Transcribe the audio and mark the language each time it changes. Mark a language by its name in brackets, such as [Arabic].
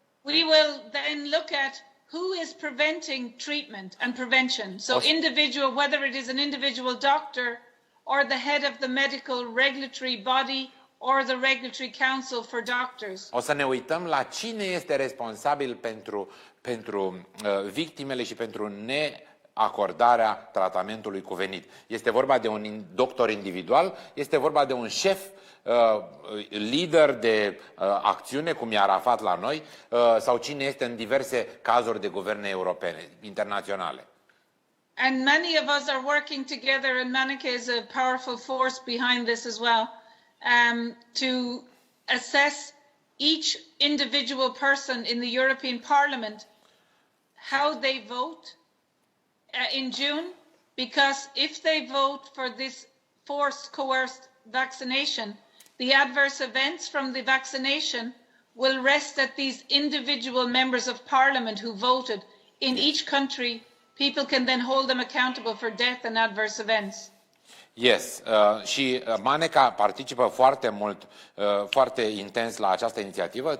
[English] we will then look at who is preventing treatment and prevention. So individual, whether it is an individual doctor or the head of the medical regulatory body or the regulatory council for doctors. [Romanian] O să ne uităm la cine este responsabil pentru victimele și pentru neacordarea tratamentului cuvenit. Este vorba de un doctor individual, este vorba de un șef lider de acțiune, cum e Arafat la noi, sau cine este în diverse cazuri de guverne europene, internaționale. [English] And many of us are working together, and Maneka is a powerful force behind this as well, to assess each individual person in the European Parliament, how they vote in June, because if they vote for this forced, coerced vaccination, the adverse events from the vaccination will rest at these individual members of parliament who voted. In each country, people can then hold them accountable for death and adverse events. Yes, [Romanian] și Maneka participă foarte mult, foarte intens la această inițiativă.